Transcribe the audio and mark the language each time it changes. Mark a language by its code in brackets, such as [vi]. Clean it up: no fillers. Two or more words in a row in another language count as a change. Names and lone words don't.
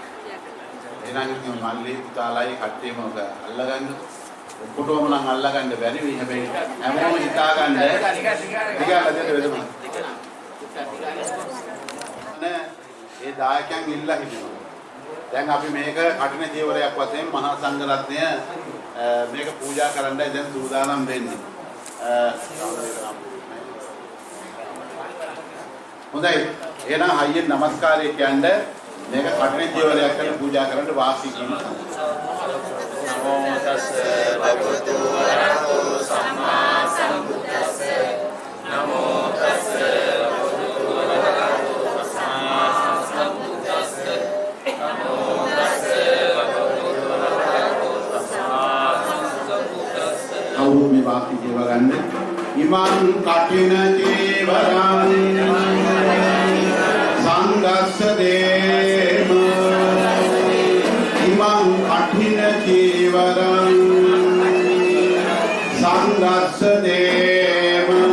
[si] එහෙනම් ඉතින් මල්ලි පුතාලයි කට්ටියම ඔක අල්ලගන්න ඔක්කොටම නම් අල්ලගන්න බැරි වෙයි හැබැයි හැමෝම හිතාගන්න ටිකක් අදට වෙදම නේ ඒ දායකයන් ඉල්ලා හිටිනවා දැන් අපි මේක කටින ජීවරයක් වශයෙන් මහා සංඝරත්නය මේක පූජා කරන්නයි දැන් සූදානම් වෙන්නේ හොඳයි එහෙනම් හයියෙන් নমස්කාරය කියන්නේ මේක කටින ජීවරයක් කරලා පූජා කරන්න වාසි කියන [pi] නමෝ තස්ස භගවතු වරහතෝ සම්මා සම්බුද්දස්ස නමෝ තස්ස භගවතු වරහතෝ සම්මා සම්බුද්දස්ස නමෝ තස්ස භගවතු වරහතෝ සම්මා සම්බුද්දස්ස [si] අවු මේ වාසි [pi] ජීවගන්න ඉමං කටින ජීවරං සංගස්ස දේම ඉමං කඨින චීවරං සංගස්ස දේම